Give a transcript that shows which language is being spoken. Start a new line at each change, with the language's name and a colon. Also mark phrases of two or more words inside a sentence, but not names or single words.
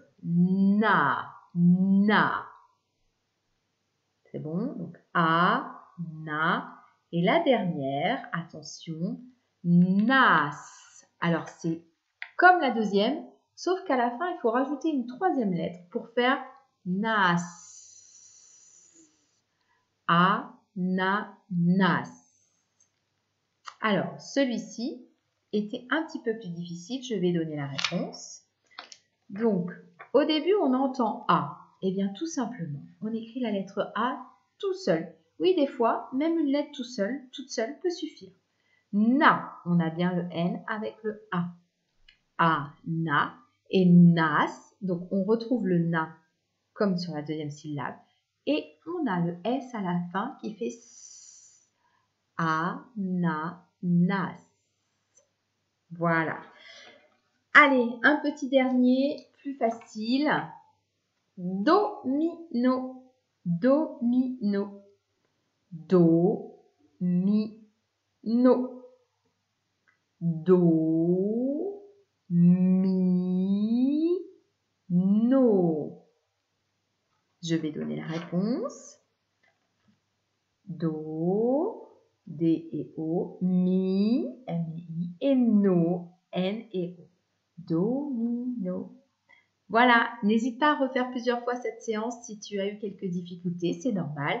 French: Na. Na. C'est bon? Donc, A, na. Et la dernière, attention, nas. Alors, c'est comme la deuxième, sauf qu'à la fin, il faut rajouter une troisième lettre pour faire nas. A, na, nas. Alors, celui-ci était un petit peu plus difficile. Je vais donner la réponse. Donc, au début, on entend A. Eh bien, tout simplement, on écrit la lettre A tout seul. Oui, des fois, même une lettre toute seule peut suffire. Na, on a bien le N avec le A. A, na. Et nas, donc on retrouve le na comme sur la deuxième syllabe. Et on a le S à la fin qui fait S. A, na, nas. Voilà. Allez, un petit dernier, plus facile. Domino. Domino. Do, mi, no. Do, mi, no. Je vais donner la réponse. Do, D et O, mi, M-I, et no, N et O. Domino. Voilà, n'hésite pas à refaire plusieurs fois cette séance si tu as eu quelques difficultés, c'est normal.